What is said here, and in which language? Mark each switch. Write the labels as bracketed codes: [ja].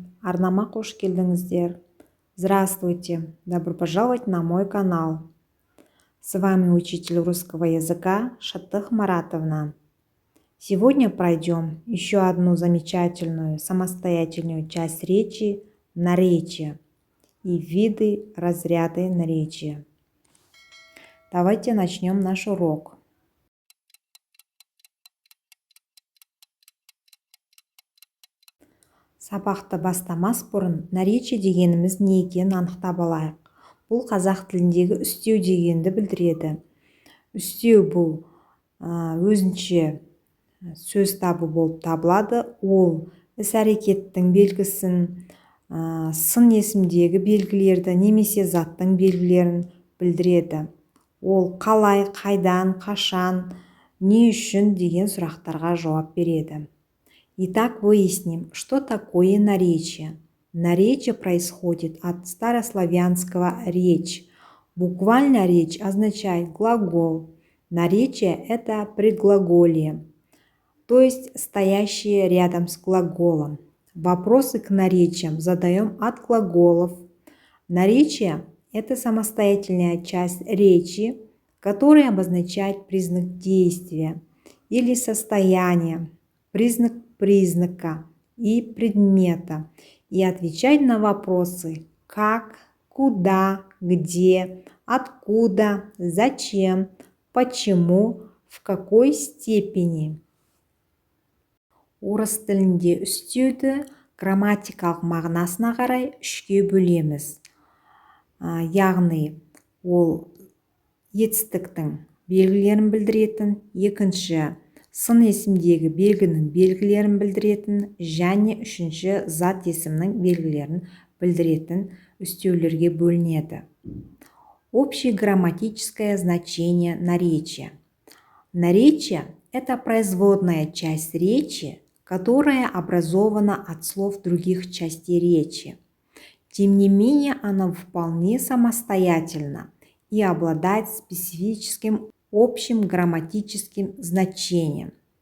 [kk] Арнама қош келдіңіздер. [ru] Здравствуйте, добро пожаловать на мой канал. С вами учитель русского языка Шатых Маратовна. Сегодня пройдем еще одну замечательную самостоятельную часть речи – наречия и виды, разряды наречия. Давайте начнем наш урок. [kk] Сабақты бастамас бұрын наречие дегеніміз не екенін анықтап алайық. Бұл қазақ тіліндегі үстеу дегенді білдіреді. Үстеу бұл өзінше сөз табы болып табылады. Ол іс-әрекеттің белгісін, сын есімдегі белгілерді немесе заттың белгілерін білдіреді. Ол қалай, қайдан, қашан, не үшін деген сұрақтарға жауап береді. [ru] Итак, выясним, что такое наречие. Наречие происходит от старославянского «речь». Буквально «речь» означает глагол. Наречие – это предглаголие, то есть стоящее рядом с глаголом. Вопросы к наречиям задаем от глаголов. Наречие – это самостоятельная часть речи, которая обозначает признак действия или состояния, признак признака и предмета, и отвечать на вопросы как, куда, где, откуда, зачем, почему, в какой степени. [kk] Орыс тілінде үстеуді грамматикалық мағынасына қарай үшке бөлеміз. Яғни ол етістіктің белгілерін білдіретін, екінші сын есімдегі белгінің белгілерін білдіретін және үшінші зат есімнің белгілерін білдіретін үстеулерге бөлінеді. [ru] Общеграмматическое значение наречия. Наречие – это производная часть речи, которая образована от слов других частей речи. Тем не менее, оно вполне самостоятельно и обладает специфическим общим грамматическим значением.